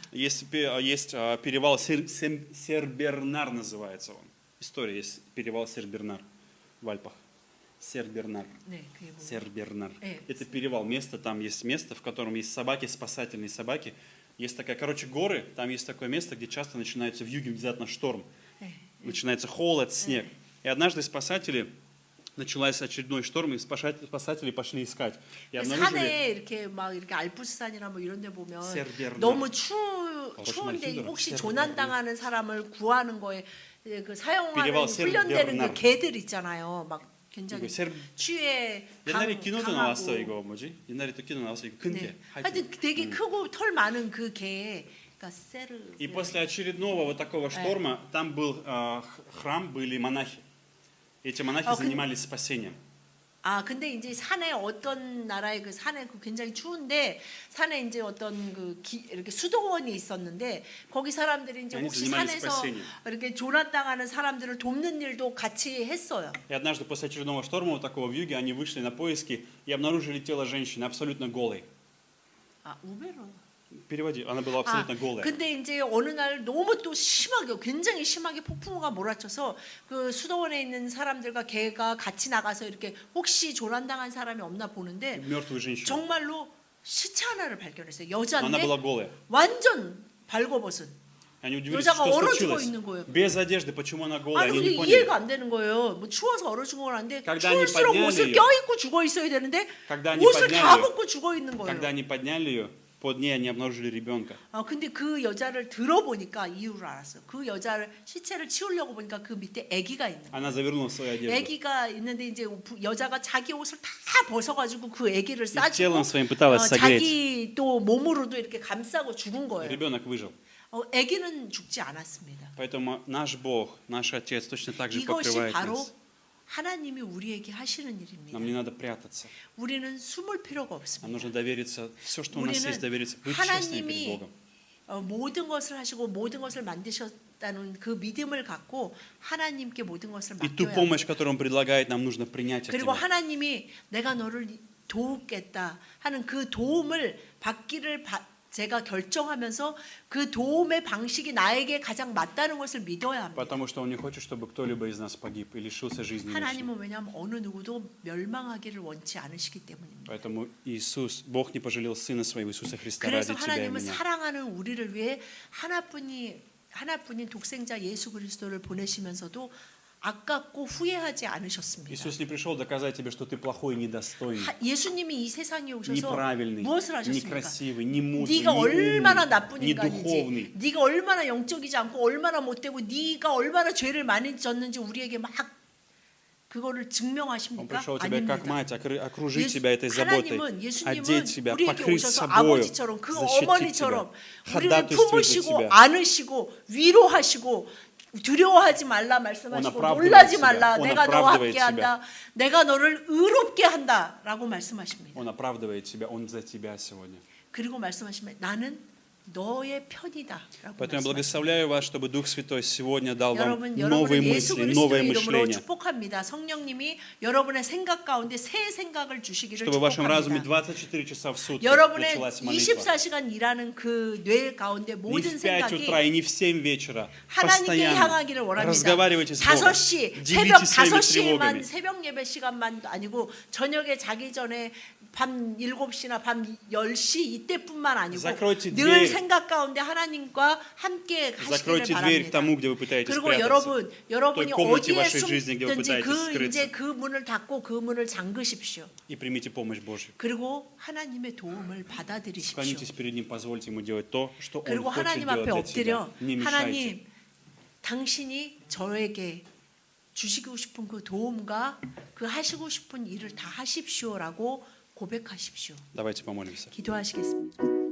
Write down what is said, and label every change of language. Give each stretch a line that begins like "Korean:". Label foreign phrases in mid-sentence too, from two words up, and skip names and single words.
Russian: Есть перевал Сер-Бернар называется он. История есть перевал Сер-Бернар в Альпах. Сер-Бернар.
Korean: 네, 그게 뭐.
Russian: Сер-Бернар.
Korean: 네.
Russian: Это перевал, место, там есть место, в котором есть собаки, спасательные собаки. Есть такая, короче, горы, там есть такое место, где часто начинается вьюги, внезапно шторм. Начинается холод, снег. И однажды спасатели, начался очередной шторм, и спасатели пошли искать. И обнаружили
Korean: 산에 이렇게 막 이렇게 알프스산이나 뭐 이런 데 보면 세르베르나. 너무 추운데 힘들어. 혹시 세르베르나. 조난 당하는 사람을 구하는 거에 그 사용하는 비례발 훈련되는 세르베르나. 그 개들 있잖아요. 막 굉장히 이거 세르- 추위에 옛날에 기노도 나왔어 강하고. 이거 뭐지? 옛날에 또 기노 나왔어 이거 큰 개. 네. 하여튼 되게 크고 털 많은 그 개. 그러니까 세르.
Russian: И после очередного вот такого шторма там был храм, были монахи. Эти монахи занимались спасением.
Korean: 아 근데 이제 산에 어떤 나라의 그 산에 그 굉장히 추운데 산에 이제 어떤 그 이렇게 수도원이 있었는데 거기 사람들이 이제 아니, 혹시
Russian: занимались
Korean: 산에서
Russian: спасением.
Korean: 이렇게 조난당하는 사람들을 돕는 일도 같이 했어요.
Russian: И однажды после очередного шторма вот такого в юге они вышли на поиски и обнаружили тело женщины абсолютно голой.
Korean: 아 우베로.
Russian: Переводи, она была абсолютно голая.
Korean: 근데 이제 어느 날 너무 또 심하게 굉장히 심하게 폭풍우가 몰아쳐서 그 수도원에 있는 사람들과 걔가 같이 나가서 이렇게 혹시 조난당한 사람이 없나 보는데
Russian: Мертвую женщину.
Korean: 정말로 시체 하나를 발견했어요.
Russian: Она
Korean: 여자인데
Russian: была голая.
Korean: 완전 발거벗은.
Russian: Они удивились,
Korean: 여자가
Russian: что
Korean: 얼어
Russian: случилось.
Korean: 죽어 있는 거예요.
Russian: Без одежды, почему она голая,
Korean: 아니
Russian: они не
Korean: 근데
Russian: поняли.
Korean: 이해가 안 되는 거예요. 뭐 추워서 얼어 죽은 건 아닌데
Russian: Когда они
Korean: 추울수록
Russian: подняли
Korean: 옷을
Russian: ее,
Korean: 껴입고 죽어 있어야 되는데
Russian: Когда они
Korean: 옷을 다
Russian: подняли,
Korean: 벗고 죽어 있는
Russian: Когда
Korean: 거예요.
Russian: они подняли ее, под ней они обнаружили ребенка.
Korean: 근데 그 여자를 들어보니까 이유를 알았어요. 그 여자를 시체를 치우려고 보니까 그 밑에 아기가 있는 거예요.
Russian: Она завернула в свою одежду.
Korean: 아기가 있는데 이제 여자가 자기 옷을 다 벗어가지고 그 아기를 싸주고
Russian: телом своим пыталась согреть.
Korean: 자기 또 몸으로도 이렇게 감싸고 죽은 거예요.
Russian: Ребенок выжил.
Korean: 아기는 죽지 않았습니다.
Russian: Поэтому наш Бог, наш Отец точно так же
Korean: 이것이
Russian: покрывает
Korean: 바로
Russian: нас.
Korean: 하나님이 우리에게 하시는 일입니다.
Russian: Нам не надо прятаться.
Korean: 우리는 숨을 필요가
Russian: Нам
Korean: 없습니다.
Russian: нужно довериться, все, что у нас есть,
Korean: 우리는
Russian: довериться, быть честными перед
Korean: 하나님이
Russian: Богом.
Korean: 모든 것을 하시고 모든 것을 만드셨다는 그 믿음을 갖고 하나님께 모든 것을
Russian: И ту
Korean: 맡겨야
Russian: помощь, которую Он предлагает, нам нужно принять от
Korean: 그리고
Russian: Него.
Korean: 하나님이 내가 너를 도우겠다 하는 그 도움을 받기를 제가 결정하면서 그 도움의 방식이 나에게 가장 맞다는 것을 믿어야 합니다.
Russian: Потому что Он не хочет, чтобы кто-либо из нас погиб и лишился жизни. вечной.
Korean: 하나님은 왜냐하면 어느 누구도 멸망하기를 원치 않으시기 때문입니다.
Russian: Поэтому Иисус, Бог не пожалел Сына Своего Иисуса Христа ради
Korean: 그래서
Russian: тебя и
Korean: 하나님은
Russian: меня.
Korean: 사랑하는 우리를 위해 하나뿐인 독생자 예수 그리스도를 보내시면서도 아깝고 후회하지 않으셨습니다.
Russian: Иисус не пришел доказать тебе, что ты плохой и недостойный,
Korean: 예수님이 이 세상에 오셔서
Russian: неправильный,
Korean: 무엇을 하셨습니까?
Russian: некрасивый, не мудрый,
Korean: 네가
Russian: не
Korean: 얼마나
Russian: умный,
Korean: 나쁜
Russian: не
Korean: 인간인지,
Russian: духовный.
Korean: 네가 얼마나 영적이지 않고 얼마나 못되고 네가 얼마나 죄를 많이 졌는지 우리에게 막 그거를
Russian: Он
Korean: 증명하십니까?
Russian: пришел тебя как
Korean: 아닙니다.
Russian: мать, окружить тебя этой заботой,
Korean: 하나님은
Russian: одеть
Korean: 예수님은
Russian: тебя,
Korean: 우리에게
Russian: покрыть
Korean: 오셔서
Russian: собою,
Korean: 아버지처럼 그
Russian: защитить тебя,
Korean: 어머니처럼 우리를
Russian: ходатайствовать за
Korean: 품으시고
Russian: тебя.
Korean: 안으시고 위로하시고 두려워하지 말라 말씀하시고 오늘 놀라지
Russian: оправдывает
Korean: 말라
Russian: себя.
Korean: 내가 오늘 너와
Russian: оправдывает
Korean: 함께한다 내가 너를 의롭게 한다라고 말씀하십니다.
Russian: Он оправдывает тебя, Он за тебя сегодня.
Korean: 그리고 말씀하시면 나는 너의 편이다라고
Russian: Поэтому я
Korean: 말씀하십니다.
Russian: благословляю вас, чтобы Дух Святой сегодня дал вам
Korean: 여러분,
Russian: новые
Korean: 여러분을 예수
Russian: мысли, новое
Korean: 그리스도의 이름으로
Russian: мышление.
Korean: 축복합니다. 성령님이 여러분의 생각 가운데 새 생각을 주시기를
Russian: Чтобы в вашем разуме
Korean: 축복합니다.
Russian: 24 часа в сутки
Korean: 여러분의
Russian: началась молитва.
Korean: 24시간 일하는 그 뇌 가운데
Russian: Не
Korean: 모든
Russian: в 5 утра и
Korean: 생각이
Russian: не в 7 вечера.
Korean: 하나님께
Russian: Постоянно
Korean: 향하기를 원합니다.
Russian: разговаривайте с Богом.
Korean: 5시, 새벽
Russian: Делитесь своими
Korean: 5시에만
Russian: тревогами.
Korean: 새벽 예배 시간만 아니고 저녁에 자기 전에 밤 7시나 밤 10시 이때뿐만 아니고
Russian: Закройте
Korean: 늘
Russian: дверь.
Korean: 생각 가운데 하나님과 함께 하시기를
Russian: Закройте дверь к
Korean: 바랍니다.
Russian: тому, где вы пытаетесь
Korean: 그리고
Russian: спрятаться.
Korean: 여러분이
Russian: той комнате
Korean: 어디에
Russian: вашей жизни, где вы
Korean: 숨든지
Russian: пытаетесь
Korean: 그
Russian: скрыться.
Korean: 이제 그 문을 닫고 그 문을 잠그십시오.
Russian: И примите помощь Божью.
Korean: 그리고 하나님의 도움을 받아들이십시오.
Russian: Склонитесь перед Ним, позвольте Ему делать то, что Он
Korean: 그리고
Russian: хочет
Korean: 하나님
Russian: делать
Korean: 앞에
Russian: для тебя.
Korean: 엎드려
Russian: Не мешайте.
Korean: 하나님 당신이 저에게 주시고 싶은 그 도움과 그 하시고 싶은 일을 다 하십시오라고 고백하십시오.
Russian: Давайте помолимся.
Korean: 기도하시겠습니다.